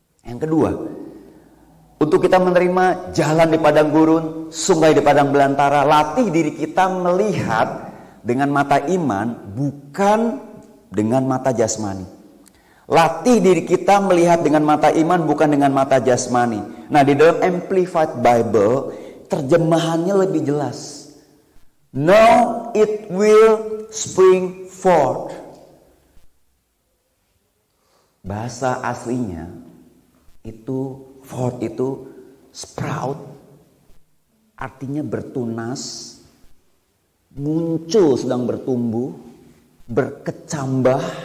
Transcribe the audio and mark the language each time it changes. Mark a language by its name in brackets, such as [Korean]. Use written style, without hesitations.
[Indonesian] Yang kedua, untuk kita menerima jalan di padang gurun, sungai di padang belantara, latih diri kita melihat dengan mata iman, bukan dengan mata jasmani. Latih diri kita melihat dengan mata iman, bukan dengan mata jasmani. Nah, di dalam Amplified Bible, terjemahannya lebih jelas. [English] Now it will spring forth. [Indonesian] Bahasa aslinya itu forth itu sprout, artinya bertunas, muncul, sedang bertumbuh, berkecambah.